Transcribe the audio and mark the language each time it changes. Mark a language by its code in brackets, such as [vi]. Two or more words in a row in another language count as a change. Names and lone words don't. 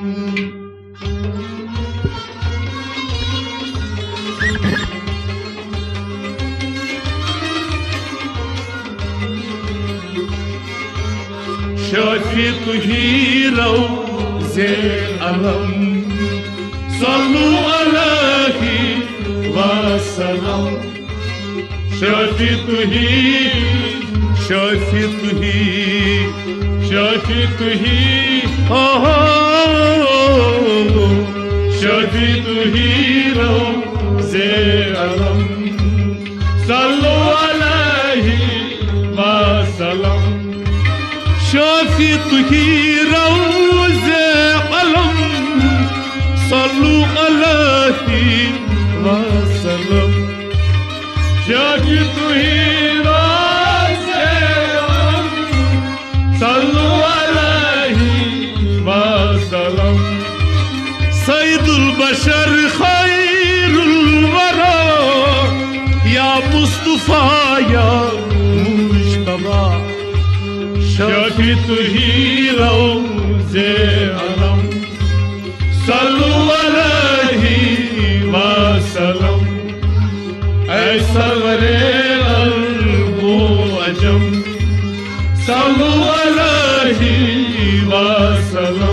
[ur] شافی تو ہی روزِ عالم [ar] صلو علیہ وسلم [ur] شافی تو ہی، شافی تو ہی، شافی تو ہی، ہو شافی تو ہی روزِ عالم [ar] صلو علیہ وسلم. [ur] شافی تو ہی روزِ عالم [ar] صلو علیہ وسلم. [ur] شافی تو ہی روزِ عالم [ar] صلو علیہ وسلم. سید البشر خیر الوریٰ یا مصطفیٰ یا مجتبیٰ. [ur] شافی تو ہی روزِ عالم [ar] صلو علیہ وسلم. [ur] اے سرورِ عرب و عجم [ar] صلو علیہ وسلم.